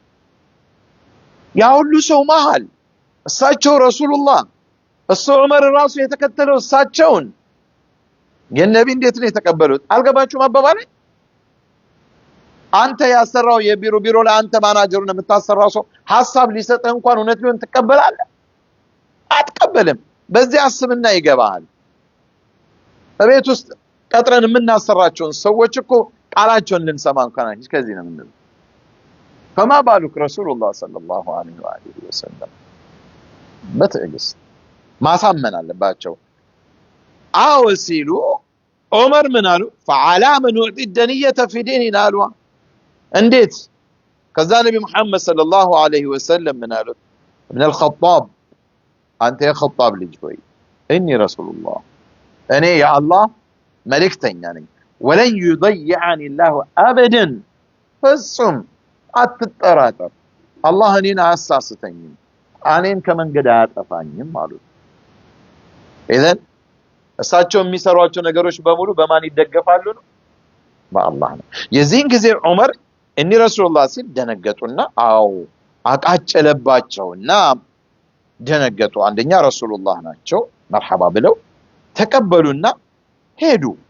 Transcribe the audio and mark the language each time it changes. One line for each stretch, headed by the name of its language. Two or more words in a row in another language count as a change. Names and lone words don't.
Amharic: ያ ሁሉ ሰው መሃል እሳቸው ረሱላህ እሱ ዑመር ራሱ የተከተለው እሳቸውን የነቢ እንዴት ነው የተቀበሉት አልገባችሁም አባባሌ አንተ ያሰራው የቢሮ ላይ አንተ ማናጀሩን የምታሰራው ሰው ሐሳብ ሊሰጥ እንኳን እውነት ቢሆን ትቀበላለህ አትቀበልም በዚህ አስብና ይገባል በቤት ውስጥ ቀጥረን የምናሰራቸውን ሰዎች እኮ ቃላቸውን ልንሰማ እንኳን አይደል ከዚህ ነው የምንለው
Arabic: فما بالك رسول الله صلى الله عليه واله وسلم
Amharic: በትዕግስት ማሳመን አለባቸው አዎ ሲሉ ዑመር ምን አሉ
Arabic: فعلام نعطي الدنية في ديننا
Amharic: አሉ እንዴት ከዛ ነብዩ መሐመድ
Arabic: صلى الله عليه وسلم
Amharic: ምን አሉ
Arabic: ابن الخطاب
Amharic: አንተ የኸጣብ ልጅ ሆይ
Arabic: إني رسول الله
Amharic: እኔ የአላህ መልእክተኛ ነኝ
Arabic: ولن يضيعني الله ابدا
Amharic: ፍጹም አትጠራጠር አላህ እኔን አያሳስተኝም እኔን ከመንገድ አያጠፋኝም አሉ ኢዘን እሳቸው የሚሰሯቸው ነገሮች በሙሉ በማን ይደገፋሉ ነው በአላህ ነው የዚህን ጊዜ ዑመር
Arabic: إني رسول الله
Amharic: ሲል ደነገጡና አው አቃጨለባቸውና ደነገጡ አንደኛ ረሱላህ ናቸው መርሐባ ብለው ተቀበሉና ሄዱ